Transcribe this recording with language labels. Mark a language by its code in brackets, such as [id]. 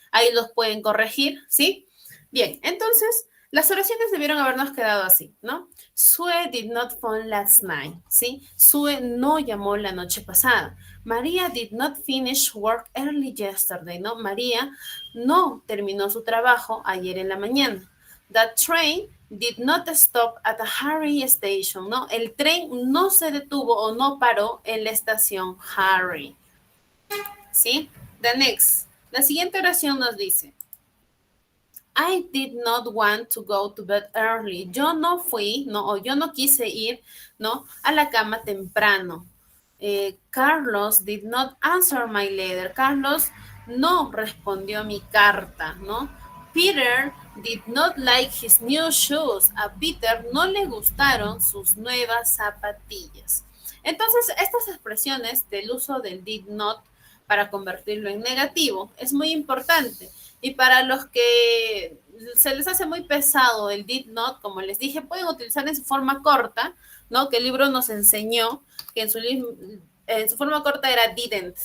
[es] Ahí los pueden corregir, ¿sí? Bien, entonces, las oraciones debieron habernos quedado así, ¿no? [en] Sue did not phone last night, ¿sí? [es] Sue no llamó la noche pasada. [en] María did not finish work early yesterday, ¿no? [es] María no terminó su trabajo ayer en la mañana. [en] The train did not stop at a Harry station, ¿no? [es] El tren no se detuvo o no paró en la estación Harry, ¿sí? [en] The next. [es] La siguiente oración nos dice, [en] I did not want to go to bed early. [es] Yo no fui, ¿no? O yo no quise ir, ¿no? A la cama temprano. [en] Carlos did not answer my letter. [es] Carlos no respondió a mi carta, ¿no? [en] Peter did not like his new shoes. [es] A Peter no le gustaron sus nuevas zapatillas. Entonces, estas expresiones del uso del did not para convertirlo en negativo es muy importante. Y para los que se les hace muy pesado el did not, como les dije, pueden utilizar en su forma corta, ¿no? Que el libro nos enseñó que en su forma corta era didn't.